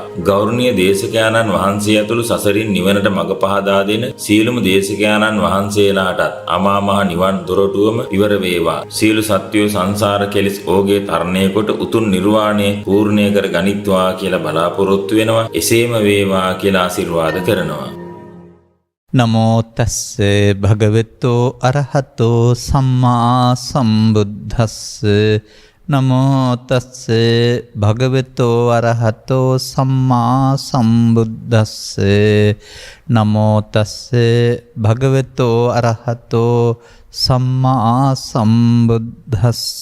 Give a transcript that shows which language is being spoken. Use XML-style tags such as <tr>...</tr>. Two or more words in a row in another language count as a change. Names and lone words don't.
<si>ගෞරවනීය දේශකයාණන් වහන්සේ ඇතුළු සසරින් නිවනට මඟ පහදා දෙන සීලම දේශකයාණන් වහන්සේලාටත් අමා මහ නිවන් දොරටුවම ඉවර වේවා. සීල සත්‍යෝ සංසාර කෙලෙස් ඕගේ තරණය කොට උතුම් නිර්වාණය පූර්ණය කර ගනිත්වා කියලා බලාපොරොත්තු වෙනවා. එසේම වේවා කියලා ආශිර්වාද කරනවා.</si> <pi>නමෝ තස්ස භගවතෝ අරහතෝ සම්මා සම්බුද්දස්ස. නමෝ තස්ස භගවතෝ අරහතෝ සම්මා සම්බුද්දස්ස. නමෝ තස්ස භගවතෝ අරහතෝ සම්මා සම්බුද්දස්ස.</pi>